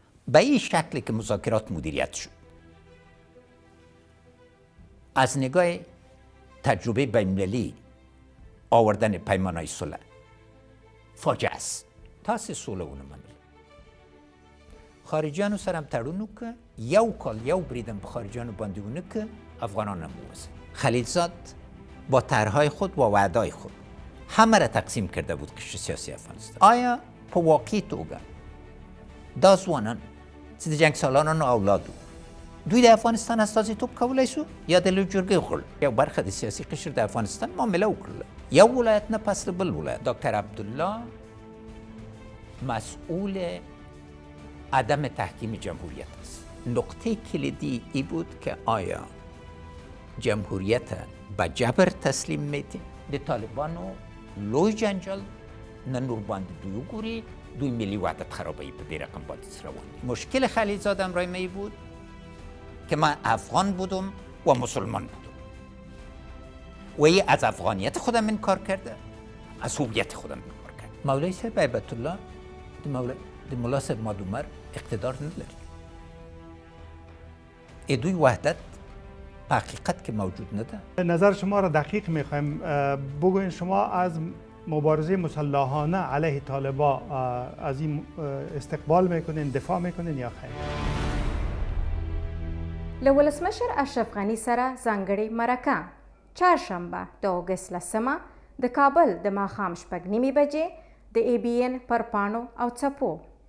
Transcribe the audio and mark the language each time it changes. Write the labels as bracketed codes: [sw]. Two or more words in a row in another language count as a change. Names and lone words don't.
[fa] به این شکل که مذاکرات مدیریت شد از نگاه تجربه بین‌المللی آوردن پیمان‌های صلح فاجعه است. [ps] تاسې سوله ونه منله. خارجیانو سره هم تړون وکړه، یو کال یو بریدم په خارجیانو باندې ونه کړه، افغانان هم ووځه. [fa] خلیلزاد با طرحهای خود و وعده‌های خود همه را تقسیم کرده بود قشر سیاسی افغانستان. [ps] آیا په واقعي توګه دا ځوانان چې د جنګ سالارانو اولاد وو دوی د افغانستان استازیتوب کولی شو یا د لویې جرګې وخوړل؟ یو برخه د سیاسي قشر د افغانستان معامله وکړله، یو ولایت نه پس د بل ولایت. [fa] دکتر عبدالله مسئول عدم تحکیم جمهوریت است. نقطه کلیدی ای بود که آیا جمهوریت به جبر تسلیم میده؟ [ps] د طالبانو لوی جنجال نن ورباندې دوی وګوري، دوی ملی وحدت خرابوي په دې رقم باندې روان دي. [fa] مشکل خلیلزاد امرای می بود که من افغان بودم و مسلمان بودم و ای از افغانیت خودم انکار کرده، از هویت خودم انکار کرده. [ps] مولوی صاحب هیبت الله د ملا صاحب مادومر [fa] اقتدار نداری. [ps] ای دوی وحدت په حقیقت که موجود نده. [fa] نظر شما را دقیق میخوایم بگوین، شما از مبارزه مسلحانه علیه طالبا از این استقبال میکنین، دفاع میکنین یا خیر؟ [ps] له ولسمشر اشرف غني سره ځانګړې مرکه چهارشنبه د اګست 10 د کابل د ماښام 6:30 بجې د ABN پر پاڼو او څپو